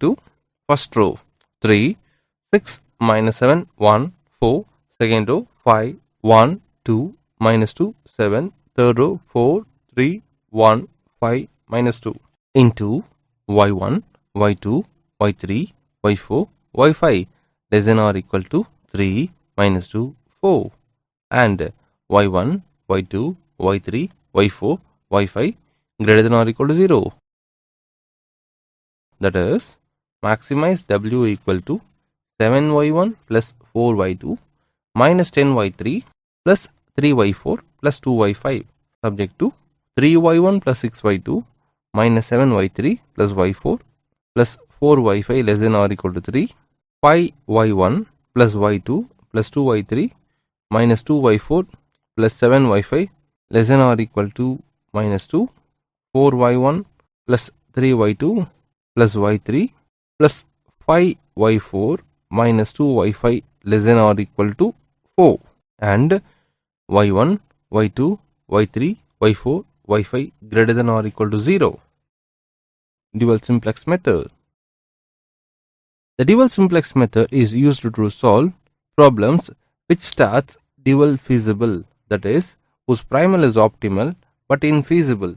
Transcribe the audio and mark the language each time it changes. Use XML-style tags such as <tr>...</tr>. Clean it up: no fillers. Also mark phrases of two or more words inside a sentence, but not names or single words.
<en>to first row 3, 6, minus 7, 1, 4, second row 5, 1, 2, minus 2, 7, third row 4, 3, 1, 5, minus 2 into y1, y2, y3, y4, y5 less than or equal to 3, minus 2, 4 and y1, y2, y3, y4, y5 greater than or equal to 0. That is, maximize W equal to 7y1 plus 4y2 minus 10y3 plus 3y4 plus 2y5 subject to 3y1 plus 6y2 minus 7y3 plus y4 plus 4y5 less than or equal to 3, 5y1 plus y2 plus 2y3 minus 2y4 plus 7y5 less than or equal to minus 2, 4y1 plus 3y2 plus y3 plus 5y4 minus 2y5 less than or equal to 4 and y1, y2, y3, y4, y5 greater than or equal to 0. Dual simplex method. The dual simplex method is used to solve problems which starts dual feasible, that is, whose primal is optimal but infeasible.</en>